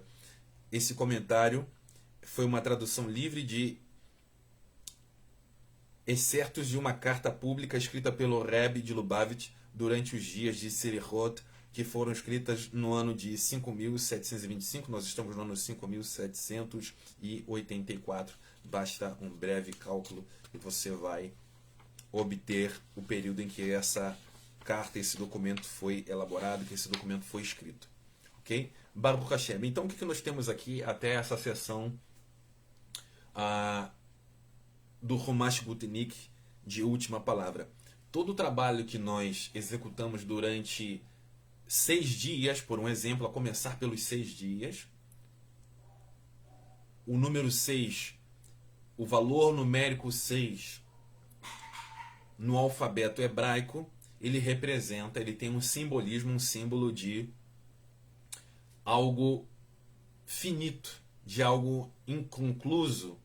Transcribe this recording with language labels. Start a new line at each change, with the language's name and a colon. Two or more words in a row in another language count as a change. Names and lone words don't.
Portuguese: Esse comentário foi uma tradução livre de excertos de uma carta pública escrita pelo Rebbe de Lubavitch durante os dias de Selichot que foram escritas no ano de 5.725, nós estamos no ano 5.784. Basta um breve cálculo e você vai obter o período em que essa carta, esse documento foi elaborado, que esse documento foi escrito.
Hebrew: Ok? ברוך השם.
Portuguese: Então, o que nós temos aqui até essa sessão do Humash Gutnick de última palavra? Todo o trabalho que nós executamos durante 6 dias, por um exemplo, a começar pelos 6 dias, o número 6, o valor numérico 6, no alfabeto hebraico, ele representa, ele tem um simbolismo, um símbolo de algo finito, de algo inconcluso.